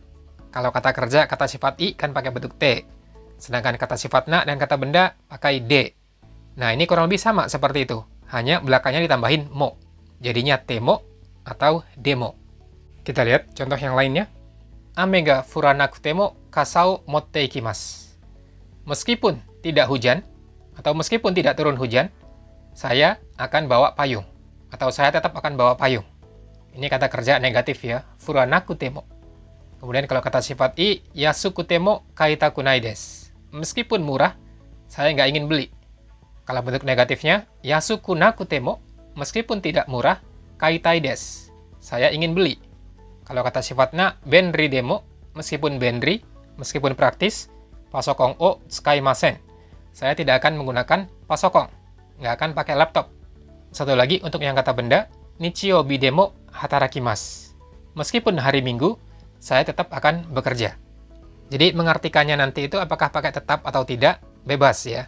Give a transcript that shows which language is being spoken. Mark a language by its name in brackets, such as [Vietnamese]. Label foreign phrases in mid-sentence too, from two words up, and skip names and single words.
[Indonesian] Kalau kata kerja, kata sifat i kan pakai bentuk t. Sedangkan kata sifat na dan kata benda pakai d. Nah, ini kurang lebih sama seperti itu. Hanya belakangnya ditambahin mo. Jadinya temo atau demo. Kita lihat contoh yang lainnya. [Japanese] 雨が降らなくても傘を持っていきます. [Indonesian] Meskipun tidak hujan, atau meskipun tidak turun hujan, saya akan bawa payung. Atau saya tetap akan bawa payung. Ini kata kerja negatif ya. Furanakutemo. Kemudian kalau kata sifat i, [Japanese] 安くても買いたくないです. [Indonesian] Meskipun murah, saya nggak ingin beli. Kalau bentuk negatifnya, yasukunakutemo. Meskipun tidak murah, [Japanese] 買いたいです. [Indonesian] Saya ingin beli. Kalau kata sifatnya [Japanese] 便利でも, [Indonesian] meskipun benri, meskipun praktis, [Japanese] パソコンを使いません. [Indonesian] Saya tidak akan menggunakan pasokong, nggak akan pakai laptop. Satu lagi untuk yang kata benda, [Japanese] 日曜日でも働きます. [Indonesian] Meskipun hari Minggu, saya tetap akan bekerja. Jadi mengartikannya nanti itu apakah pakai tetap atau tidak, bebas ya.